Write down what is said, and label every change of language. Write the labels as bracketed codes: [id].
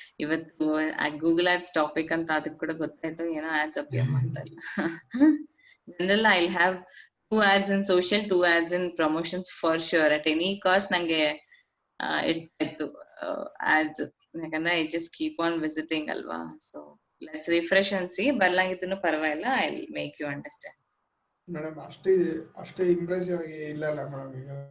[kn] ಇವತ್ತು Google ads topic ಅಂತ ಅದಕ್ಕೆ ಕೂಡ ಗೊತ್ತಾಯ್ತು, ಏನೋ ಆಡ್ಸ್ ಅಪಿಯರ್ ಮಾಡ್ತಾರೆ. [en] General I'll have 2 ads in social, 2 ads in promotions for sure. At any cost [kn] ನಂಗೆ ಇರ್ತಾ ಇತ್ತು [en] ads, ಯಾಕಂದ್ರೆ I just keep on visiting ಅಲ್ವಾ. So let's refresh and see. [kn] ಬರ್ಲಾಗಿದ್ದೂ ಪರವಾಗಿಲ್ಲ, [en] I'll make you understand. [kn] Madam ಅಷ್ಟೇ impressive ಆಗಿ ಇಲ್ಲಲ್ಲ madam ಈಗ